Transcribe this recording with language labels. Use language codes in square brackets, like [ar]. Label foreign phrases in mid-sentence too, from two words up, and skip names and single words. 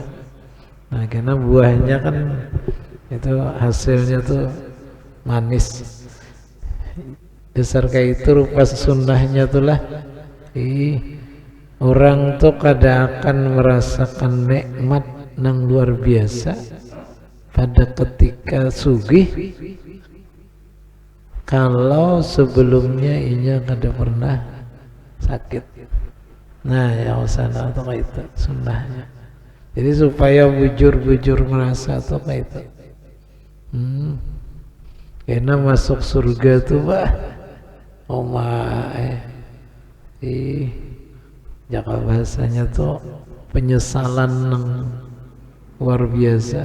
[id] Nah, karena buahnya kan itu hasilnya tuh manis. Dasar kayak itu rupa sunnahnya tuh lah. Orang tuh kadang akan merasakan nikmat yang luar biasa pada ketika sugih kalau sebelumnya [bjn] inya kada pernah [id] sakit. Nah, ya usana atau kayak itu sunnahnya. Jadi supaya bujur-bujur merasa atau kayak itu. Karena masuk surga tuh jaka bahasanya tuh penyesalan yang luar biasa.